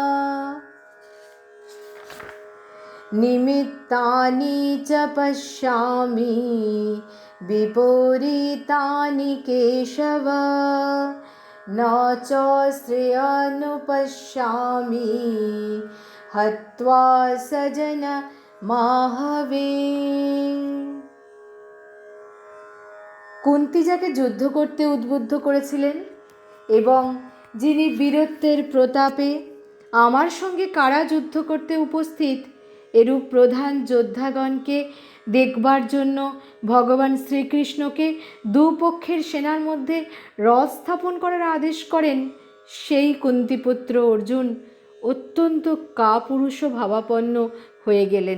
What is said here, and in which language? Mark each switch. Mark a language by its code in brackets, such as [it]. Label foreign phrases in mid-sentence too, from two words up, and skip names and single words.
[sa] निमित्तानि च पश्यामि विपरीतानि केशव न च श्रेयानुपश्यामि हत्वा सजन माहवे। [bn] কুন্তী যাকে যুদ্ধ করতে উদ্বুদ্ধ করেছিলেন এবং যিনি বীরত্বের প্রতাপে আমার সঙ্গে কারা যুদ্ধ করতে উপস্থিত, এরূপ প্রধান যোদ্ধাগণকে দেখবার জন্য ভগবান শ্রীকৃষ্ণকে দুপক্ষের সেনার মধ্যে রথ স্থাপন করার আদেশ করেন, সেই কুন্তীপুত্র অর্জুন অত্যন্ত কাপুরুষ ভাবাপন্ন হয়ে গেলেন।